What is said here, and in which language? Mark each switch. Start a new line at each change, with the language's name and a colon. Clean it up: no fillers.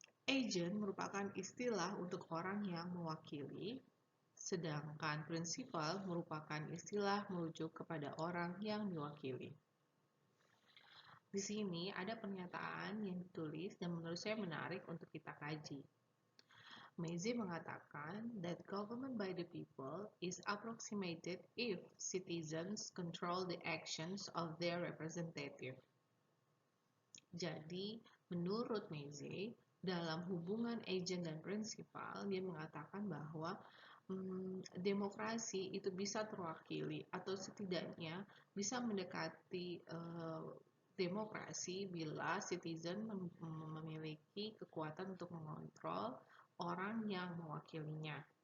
Indonesian: Agent merupakan istilah untuk orang yang mewakili, sedangkan principal merupakan istilah merujuk kepada orang yang diwakili. Di sini ada pernyataan yang ditulis dan menurut saya menarik untuk kita kaji.
English: Mazzei mengatakan that government by the people is approximated if citizens control the actions of their representative.
Indonesian: Jadi, menurut Mazzei, dalam hubungan agent dan prinsipal, dia mengatakan bahwa demokrasi itu bisa terwakili atau setidaknya bisa mendekati demokrasi bila citizen memiliki kekuatan untuk mengontrol orang yang mewakilinya.